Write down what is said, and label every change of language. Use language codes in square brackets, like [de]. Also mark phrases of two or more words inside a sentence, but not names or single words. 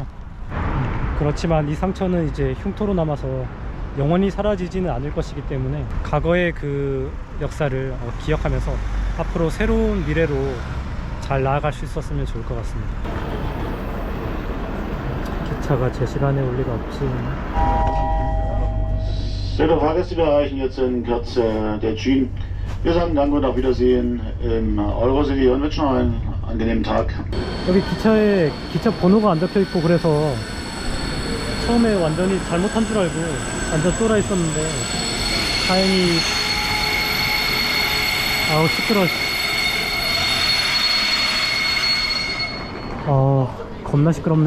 [ko] 그렇지만 이 상처는 이제 흉터로 남아서 영원히 사라지지는 않을 것이기 때문에 과거의 그 역사를 기억하면서 앞으로 새로운 미래로 잘 나아갈 수 있었으면 좋을 것 같습니다. 기차가 제 시간에 올 리가 없지. [de] Liebe Fahrgäste, wir erreichen jetzt in Kürze der Tschün. Wir sagen Danke und auf Wiedersehen im Eurocity und wünschen noch einen angenehmen Tag. [ko] 여기 기차에 기차 번호가 안 적혀 있고 그래서 처음에 완전히 잘못한 줄 알고 완전 쫄아 있었는데 다행히 아우 시끄러워. 겁나 시끄럽네.